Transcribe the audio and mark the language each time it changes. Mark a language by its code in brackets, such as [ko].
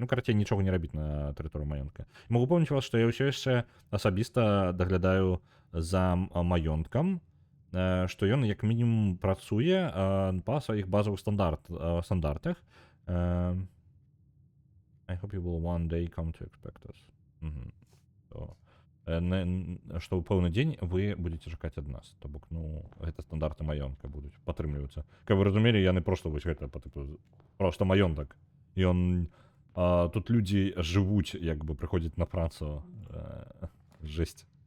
[be] Карацей, нічога не рабіць на тэрыторыі маёнтка. Магу упэўніць вас, што я ўсё яшчэ асабіста даглядаю за маёнткам, што ён як мінімум працуе па сваіх базавых стандартах. [en] I hope you will one day come to expect us. [be] Што ў пэўны дзень вы будете чакаць ад нас. То бок, гэта стандарты маёнтка будуць падтрымліваюцца. Каб вы разумелі, яны проста вось гэта проста маёнтак. Ён тут людзі жывуць, як бы прыходзяць на працу. Жесть.